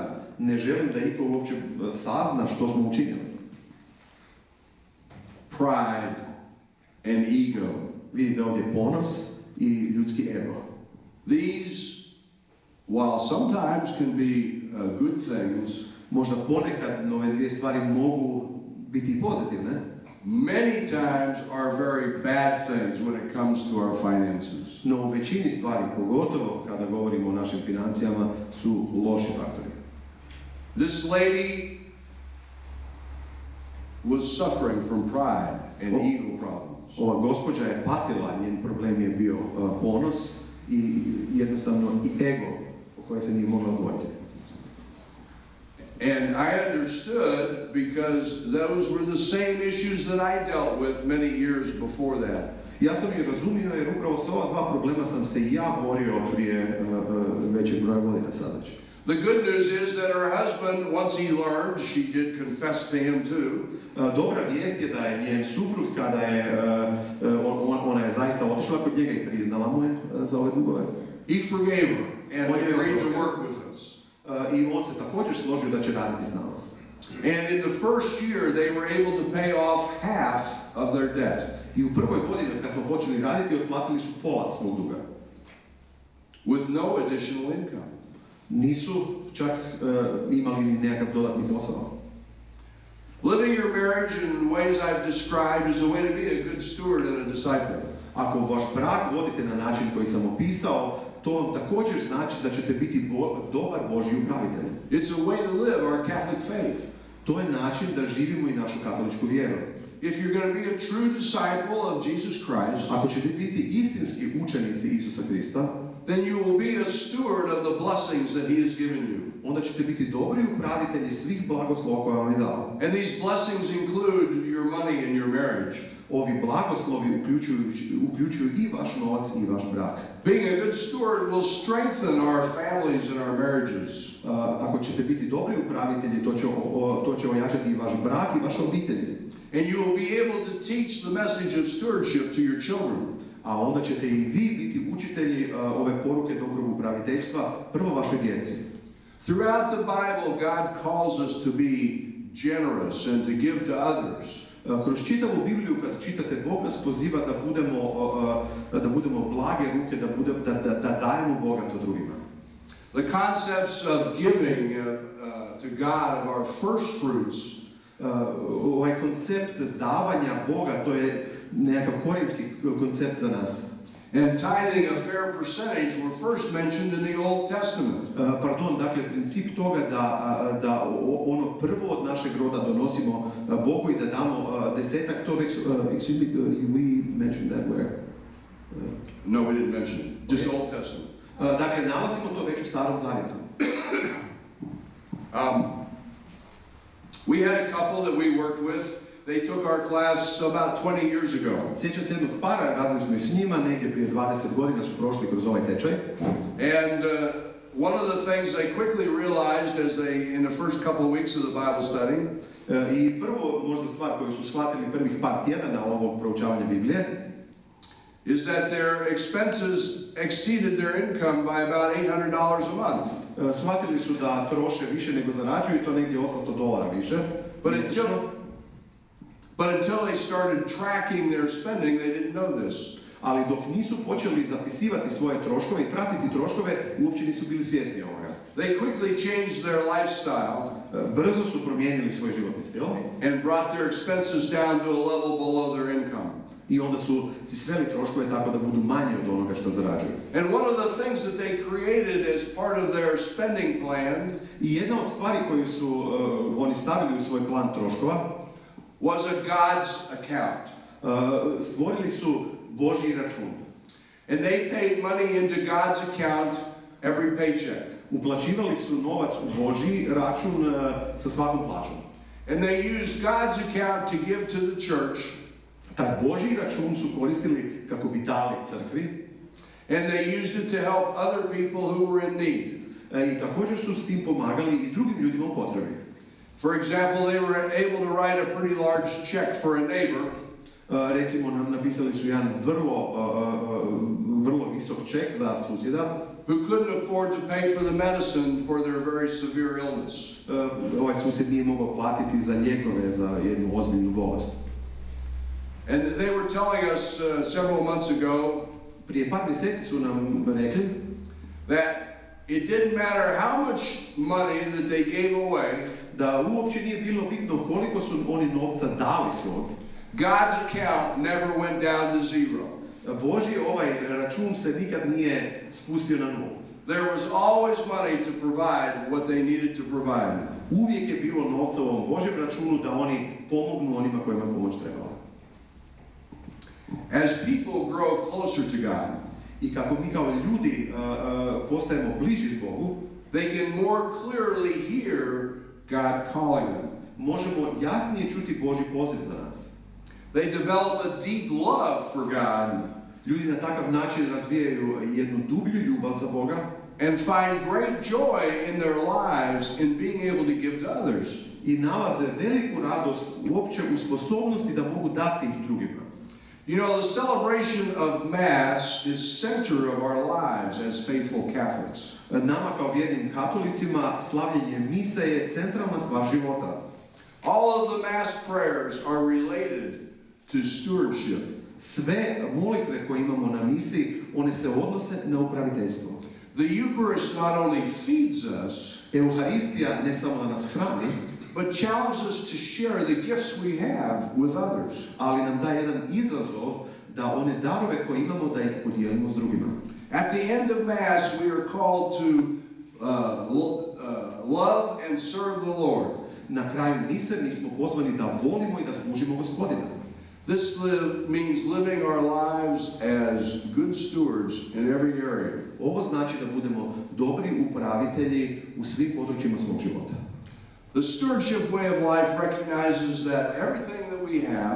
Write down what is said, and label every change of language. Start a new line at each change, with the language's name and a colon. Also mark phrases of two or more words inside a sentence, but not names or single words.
Croatian: Ne želim da iko uopće sazna što smo učinili.
English: Pride and ego.
Croatian: Vidite ovdje ponos i ljudski ego.
English: These, while sometimes can be good things,
Croatian: možda ponekad ove dvije stvari mogu biti pozitivne,
English: many times are very bad things when it comes to our finances.
Croatian: No u većini stvari, pogotovo kada govorimo o našim financijama, su loši faktori.
English: This lady was suffering from pride and ego problems.
Croatian: Ova gospođa je patila, njen problem je bio ponos i jednostavno i ego o koje se nije mogla odvojiti.
English: And I understood because those were the same issues that I dealt with many years before that.
Croatian: Ja sam je razumio jer upravo sa ova dva problema sam se i ja borio prije većeg broja godina sad već.
English: The good news is that her husband, once he learned, she did confess to him too.
Croatian: Dobra vijest je da je njen suprug, kada je ona je zaista otišla kod njega i priznala mu je za ove dugove.
English: He forgave her and agreed to work with us.
Croatian: I on se također složio da će raditi s nama.
English: And in the first year they were able to pay off half of their debt.
Croatian: I u prvoj godini kad smo počeli raditi, otplatili su pola svog duga.
English: With no additional income.
Croatian: Nisu čak imali ni nekakav dodatni posao.
English: Living your marriage in ways I've described is a way to be a good steward and a disciple.
Croatian: Ako vaš brak vodite na način koji sam opisao, to vam također znači da ćete biti dobar Božji upravitelj.
English: It's a way to live our Catholic faith.
Croatian: To je način da živimo i našu katoličku vjeru.
English: If you're going to be a true disciple of Jesus Christ,
Croatian: ako ćete biti istinski učenici Isusa Krista,
English: then you will be a steward of the blessings that He has given you.
Croatian: Onda ćete biti dobri upravitelji svih blagoslova koje vam je dao.
English: And these blessings include your money and your marriage.
Croatian: Ovi blagoslovi uključuju i vaš novac i vaš brak.
English: Being a good steward will strengthen our families and our marriages.
Croatian: Ako ćete biti dobri upravitelji, to će ojačati i vaš brak i vaše obitelji.
English: And you will be able to teach the message of stewardship to your children.
Croatian: A onda ćete i vi biti učitelji ove poruke dobrog upraviteljstva prvo vašoj djeci.
English: Throughout the Bible, God calls us to be generous and to give to others.
Croatian: Kroz čitavu Bibliju, kad čitate, Bog nas poziva da budemo blage ruke, da dajemo bogato drugima.
English: The concepts of giving to God of our first fruits.
Croatian: Ovaj koncept davanja Boga, to je nekakav korijenski koncept za nas.
English: And tithing a fair percentage were first mentioned in the Old Testament.
Croatian: Dakle, princip toga da ono prvo od našeg roda donosimo Bogu i da damo desetak, to već,
English: we mentioned that where? No, we didn't mention it. Just Old Testament.
Croatian: Dakle, nalazimo to već u Starom Zavjetu.
English: We had a couple that we worked with. They took our class about 20 years ago.
Croatian: Sjećam se jednog para, radili smo i s njima, negdje prije 20 godina su prošli kroz ovaj tečaj.
English: And one of the things they quickly realized as they, in the first couple of weeks of the Bible study,
Croatian: I prvo, možda stvar koju su shvatili prvih par tjedana ovog proučavanja Biblije,
English: is that their expenses exceeded their income by about $800 a month.
Croatian: Shvatili su da troše više nego zarađuju i to negdje $800 više.
English: But until they started tracking their spending, they didn't know this.
Croatian: Ali dok nisu počeli zapisivati svoje troškove i pratiti troškove, uopće nisu bili svjesni ovoga.
English: They quickly changed their lifestyle.
Croatian: Brzo su promijenili svoj životni stil.
English: And brought their expenses down to a level below their income.
Croatian: I onda su si sveli troškove tako da budu manje od onoga što zarađuju.
English: And one of the things that they created as part of their spending plan,
Croatian: I jedna od stvari koju su oni stavili u svoj plan troškova,
English: was a God's account.
Croatian: Stvorili su Božji račun.
English: And they paid money into God's account every paycheck.
Croatian: Uplaćivali su novac u Božji račun sa svakom plaćom.
English: And they used God's account to give to the church.
Croatian: Taj Božji račun su koristili kako bi dali crkvi.
English: And they used it to help other people who were in need.
Croatian: I također su s tim pomagali i drugim ljudima u potrebi.
English: For example, they were able to write a pretty large check for a neighbor.
Croatian: Recimo, napisali su jedan vrlo visok ček za susjeda.
English: Who couldn't afford to pay for the medicine for their very severe illness.
Croatian: Ovaj susjed nije mogao platiti za lijekove za jednu ozbiljnu bolest.
English: And they were telling us several months ago.
Croatian: Prije par mjeseci su nam rekli
English: that it didn't matter how much money that they gave away.
Croatian: Da uopće nije bilo bitno koliko su oni novca dali svog.
English: God's account never went down to zero.
Croatian: Božji ovaj račun se nikad nije spustio na nulu.
English: There was always money to provide what they needed to provide.
Croatian: Uvijek je bilo novca u ovom Božjem računu da oni pomognu onima kojima je pomoć trebala.
English: As people grow closer to God,
Croatian: i kako mi kao ljudi postajemo bliži Bogu,
English: they can more clearly hear God calling them.
Croatian: Možemo jasnije čuti Božji poziv za nas.
English: They develop a deep love for God.
Croatian: Ljudi na takav način razvijaju jednu dublju ljubav za Boga.
English: And find great joy in their lives in being able to give to others.
Croatian: I nalaze veliku radost uopće u sposobnosti da mogu dati drugima.
English: You know, the celebration of Mass is center of our lives as faithful Catholics.
Croatian: Nama kao vjernim katolicima slavljenje mise je centralna stvar života.
English: All of the Mass prayers are related to stewardship.
Croatian: Sve molitve koje imamo na misi, one se odnose na upraviteljstvo.
English: The Eucharist not only feeds us,
Croatian: Euharistija ne samo da nas hrani,
English: but challenges us to share the gifts we have with others.
Croatian: Ali nam daje jedan izazov da one darove koje imamo da ih podijelimo s drugima.
English: At the end of Mass, we are called to love and serve the Lord.
Croatian: Na kraju mise mi smo pozvani da volimo i da služimo Gospodina.
English: This means living our lives as good stewards in every area.
Croatian: Ovo znači da budemo dobri upravitelji u svim područjima svog života.
English: The stewardship way of life recognizes that everything that we have,